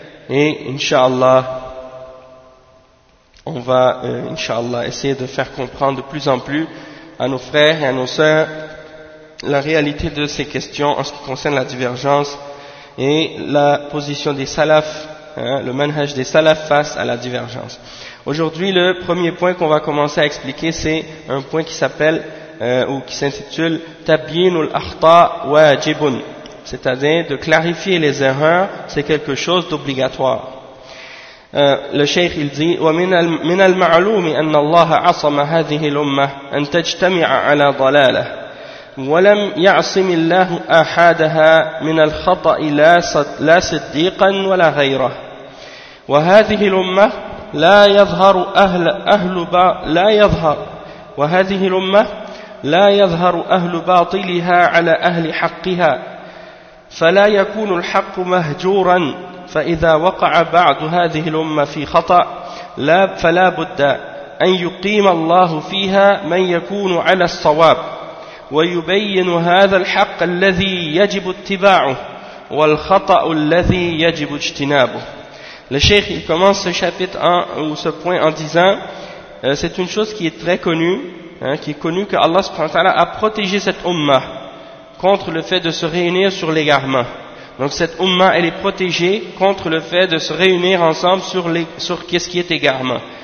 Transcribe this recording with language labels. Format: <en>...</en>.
<fr>Et Inch'Allah, on va Inch'Allah essayer de faire comprendre de plus en plus à nos frères et à nos sœurs la réalité de ces questions en ce qui concerne la divergence et la position des salafs, le manhaj des salafs face à la divergence. Aujourd'hui, le premier point qu'on va commencer à expliquer, c'est un point qui s'appelle ou qui s'intitule</fr> <ar>تبيين الأخطاء واجب,</ar> <fr>c'est-à-dire de clarifier les erreurs, c'est quelque chose d'obligatoire. Le cheikh il dit</fr> <ar>ومن المعلوم أن الله عصم هذه الأمة أن تجتمع على ضلالة ولم يعصم الله أحدها من الخطأ لا صديقا ولا غيره وهذه الأمة لا يظهر أهل لا يظهر وهذه الأمة لا يظهر أهل باطلها على أهل حقها فلا يكون الحق مهجورا فإذا وقع بعض هذه الأمة في خطأ لا فلا بد أن يقيم الله فيها من يكون على الصواب ويبين هذا الحق الذي يجب اتباعه والخطأ الذي يجب اجتنابه.</ar> <fr>Le cheikh il commence ce chapitre ou ce point en disant c'est une chose qui est très connue, qui est connue que Allah subhanahu wa ta'ala a protégé cette umma contre le fait de se réunir sur l'égarement. Donc cette umma elle est protégée contre le fait de se réunir ensemble sur les sur qu'est-ce qui est égarement.</fr>